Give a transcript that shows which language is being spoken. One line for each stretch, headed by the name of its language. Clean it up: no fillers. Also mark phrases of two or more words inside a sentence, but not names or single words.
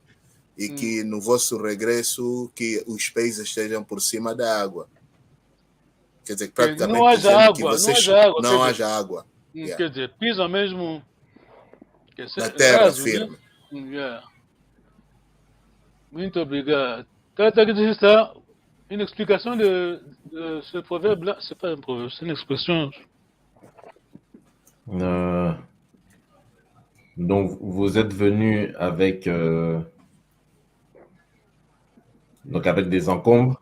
Portuguese: E que no vosso regresso, que os peixes estejam por cima da água. Quer dizer, praticamente não haja água, que vocês não haja água. Quer dizer, pisam mesmo na terra firme. Yeah. Muito obrigado.
French: Está une explication de ce proverbe-là. C'est pas un proverbe, c'est une expression. Donc, vous êtes venu avec donc avec des encombres.